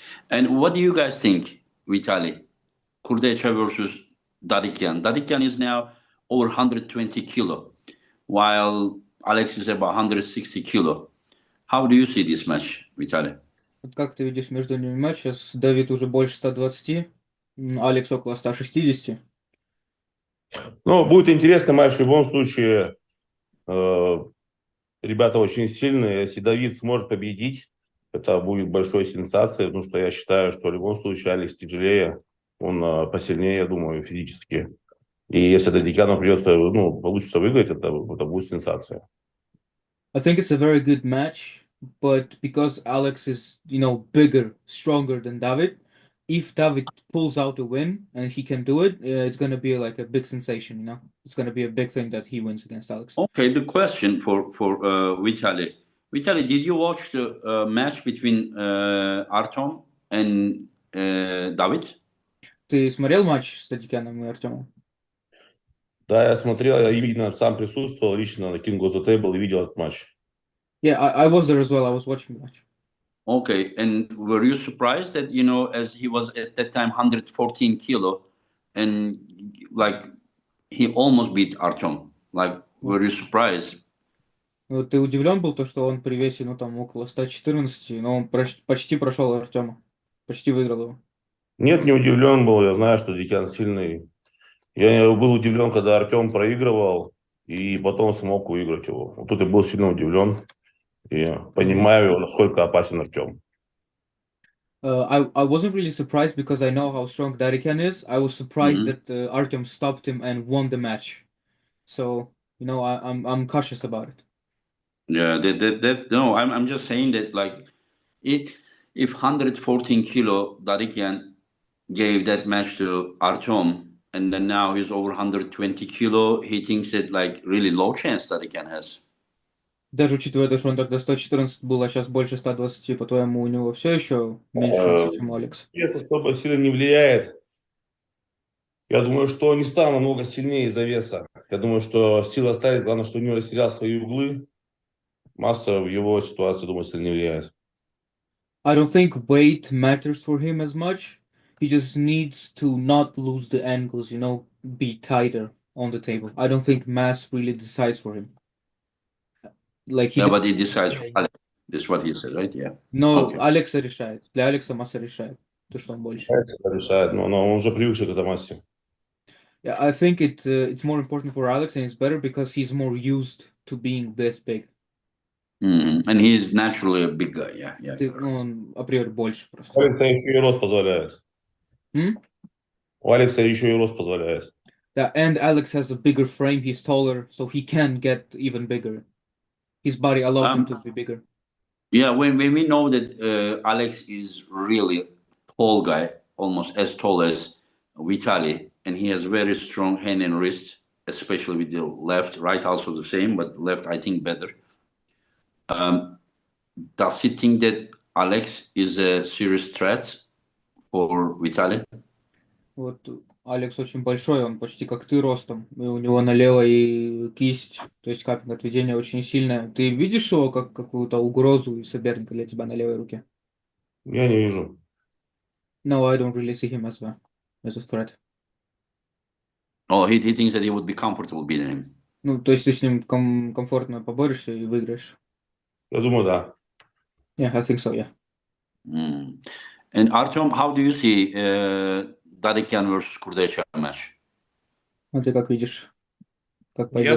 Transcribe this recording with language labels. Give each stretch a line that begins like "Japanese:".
English: And what do you guys think, Vitali? Kurdecha versus Dadikian. Dadikian is now over 120 kilo, while Alex is about 160 kilo. How do you see this match, Vitali?
Russian: Вот как ты видишь между ними матч? Сейчас Давид уже больше 120, Алекс около 160. Ну, будет интересный матч в любом случае. Ребята очень сильные. Если Давид сможет победить, это будет большой сенсацией, потому что я считаю, что в любом случае Алекс тяжелее, он посильнее, я думаю, физически. И если Дадикяну придется, получится выиграть, это будет сенсация.
English: I think it's a very good match, but because Alex is, you know, bigger, stronger than David, if David pulls out a win and he can do it, it's going to be like a big sensation, you know? It's going to be a big thing that he wins against Alex. Okay, the question for Vitali. Vitali, did you watch the match between Artyom and David?
Russian: Ты смотрел матч с Татьяной и Артемом? Да, я смотрел, я именно сам присутствовал лично на King of the Table и видел этот матч.
English: Yeah, I was there as well. I was watching the match. Okay, and were you surprised that, you know, as he was at that time 114 kilo, and like he almost beat Artyom? Like, were you surprised?
Russian: Вот ты удивлен был, то, что он при весе, ну, там, около 114, но он почти прошел Артема. Почти выиграл его. Нет, не удивлен был, я знаю, что Дикян сильный. Я был удивлен, когда Артем проигрывал, и потом смог выиграть его. Вот тут я был сильно удивлен, и понимаю, насколько опасен Артем.
English: I wasn't really surprised because I know how strong Darikan is. I was surprised that Artyom stopped him and won the match. So, you know, I'm cautious about it. Yeah, that's no. I'm just saying that, like, if 114 kilo Darikian gave that match to Artyom, and then now he's over 120 kilo. He thinks that like really low chance that he can has.
Russian: Даже учитывая то, что он тогда 114 был, а сейчас больше 120, по-твоему, у него все еще меньше шансов, чем у Алекса? Вес особо сильно не влияет. Я думаю, что он не стал намного сильнее из-за веса. Я думаю, что сила оставит. Главное, что у него растерял свои углы. Масса в его ситуации, думаю, сильно не влияет.
English: I don't think weight matters for him as much. He just needs to not lose the angles, be tighter on the table. I don't think mass really decides for him. Like he Yeah, but he decides for Alex. That's what he said, right? Yeah.
Russian: Но
English: Okay.
Russian: Алекса решает. Для Алекса масса решает. То, что он больше. Это решает, но он уже привыкший к этой массе.
English: Yeah, I think it's more important for Alex and it's better because he's more used to being this big. And he's naturally a big guy. Yeah, yeah.
Russian: Он априори больше У просто. Алекса еще и рост позволяет. Hmm? У Алекса еще и рост позволяет.
English: Yeah, and Alex has a bigger frame. He's taller, so he can get even bigger. His body allows him to be bigger. Yeah, when we know that Alex is really tall guy, almost as tall as Vitali, and he has very strong hand and wrist, especially with the left, right also the same, but left I think better. Does he think that Alex is a serious threat for Vitali?
Russian: Вот Алекс очень большой, он почти как ты ростом. И у него на левой кисть, то есть капинг отведения очень сильная. Ты видишь его как какую-то угрозу и соперника для тебя на левой руке? Я не вижу.
English: No, I don't really see him as a threat. Oh, he thinks that he would be comfortable beating him.
Russian: Ну, то есть ты с ним комфортно поборешься и выиграешь. Я думаю, да.
English: Yeah, I think so, yeah. And Artyom, how do you see Dadikyan versus Kurdecha match?
Russian: А ты как видишь, как Я